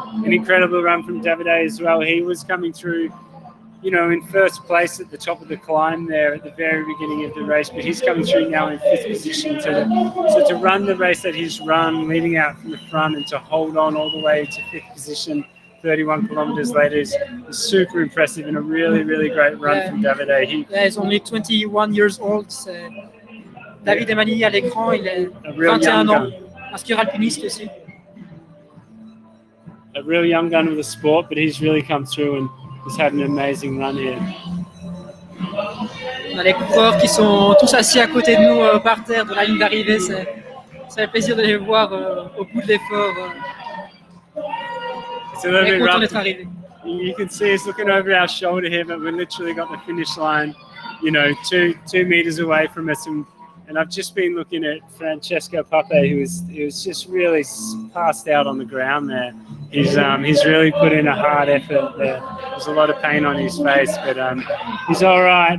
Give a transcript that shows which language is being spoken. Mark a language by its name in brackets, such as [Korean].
[English] An incredible run from Davide as well. He was coming through, in 1st place at the top of the climb there at the very beginning of the race, but he's coming through now in 5th position. So to run the race that he's run, leading out from the front and to hold on all the way to 5th position 31 kilometers later is super impressive and a really, really great run from Davide. He's only 21 years old. [French] David Emani à l'écran, il est 21 ans. Un skieur alpiniste aussi. [English] A real young gun of the sport, but he's really come through and he's had an amazing run here. [French] On a les coureurs qui sont tous assis à côté de nous par terre de la ligne d'arrivée. C'est un plaisir de les voir au bout de l'effort. [English] It's a little bit rough. [French] D'être arrivé. [English] You can see us looking over our shoulder here, but we've literally got the finish line, 2 meters away from us. And I've just been looking at Francesco Papi, who was just really passed out on the ground there. He's really put in a hard effort there. There's a lot of pain on his face, but he's all right.